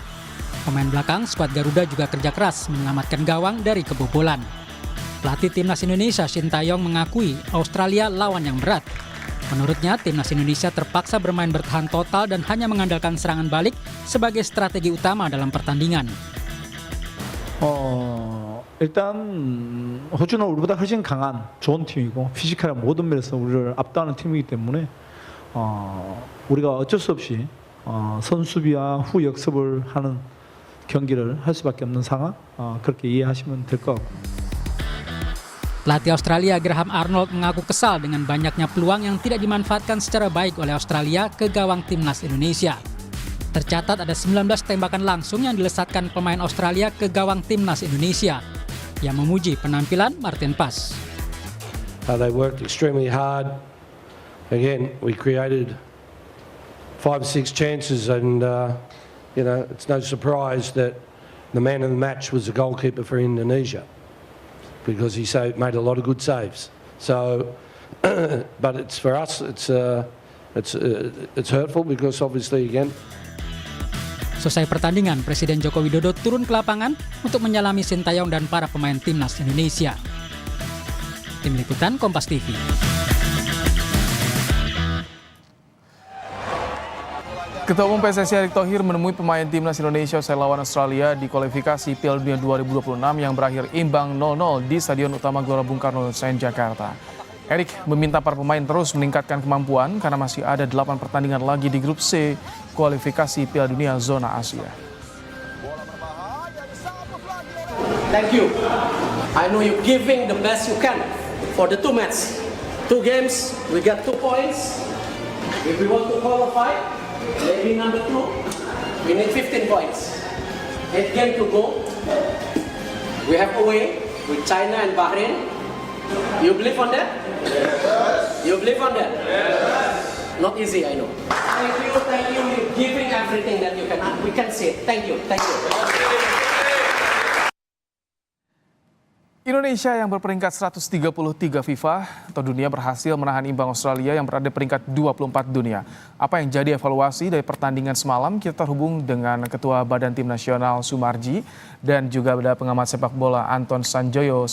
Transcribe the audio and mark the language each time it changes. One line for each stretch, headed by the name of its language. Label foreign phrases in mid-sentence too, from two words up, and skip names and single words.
Indonesian: Pemain belakang skuad Garuda juga kerja keras menyelamatkan gawang dari kebobolan. Pelatih timnas Indonesia Shin Tae-yong mengakui Australia lawan yang berat. Menurutnya, timnas Indonesia terpaksa bermain bertahan total dan hanya mengandalkan serangan balik sebagai strategi utama dalam pertandingan.
Korean: 일단 호주는 우리보다 훨씬 강한 좋은 팀이고 피지컬한 모든 면에서 우리를 압도하는 팀이기 때문에 우리가 어쩔 수 없이 선수비와 후 역습을 하는 경기를 할 수밖에 없는 상황 그렇게 이해하시면 될 것 같고.
Indonesian: Pelatih Australia Graham Arnold mengaku kesal dengan banyaknya peluang yang tidak dimanfaatkan secara baik oleh Australia ke gawang timnas Indonesia. Tercatat ada 19 tembakan langsung yang dilesatkan pemain Australia ke gawang timnas Indonesia. Yang memuji penampilan Martin Paes.
English: They worked extremely hard. Again, we created 5 or 6 chances, and it's no surprise that the man of the match was the goalkeeper for Indonesia because he made a lot of good saves. So, but it's for us, it's hurtful because obviously again.
Indonesian: Selesai pertandingan, Presiden Joko Widodo turun ke lapangan untuk menyalami Shin Tae-yong dan para pemain timnas Indonesia. Tim Liputan Kompas TV. Ketua Umum PSSI Erick Thohir menemui pemain timnas Indonesia usai lawan Australia di kualifikasi Piala Dunia 2026 yang berakhir imbang 0-0 di Stadion Utama Gelora Bung Karno, Senayan, Jakarta. Erick meminta para pemain terus meningkatkan kemampuan karena masih ada 8 pertandingan lagi di grup C kualifikasi Piala Dunia zona Asia.
English: Thank you. I know you giving the best you can for the 2 matches. 2 games, we got 2 points. If we want to qualify, maybe number 2, we need 15 points. 8 games to go. We have away with China and Bahrain. You believe on that? Yes. You believe on that? Yes. Not easy, I know. Thank you. You're giving everything that you can. We can see it. Thank you.
Indonesian: Indonesia yang berperingkat 133 FIFA atau dunia berhasil menahan imbang Australia yang berada di peringkat 24 dunia. Apa yang jadi evaluasi dari pertandingan semalam? Kita terhubung dengan Ketua Badan Tim Nasional Sumarji dan juga ada pengamat sepak bola Anton Sanjoyo.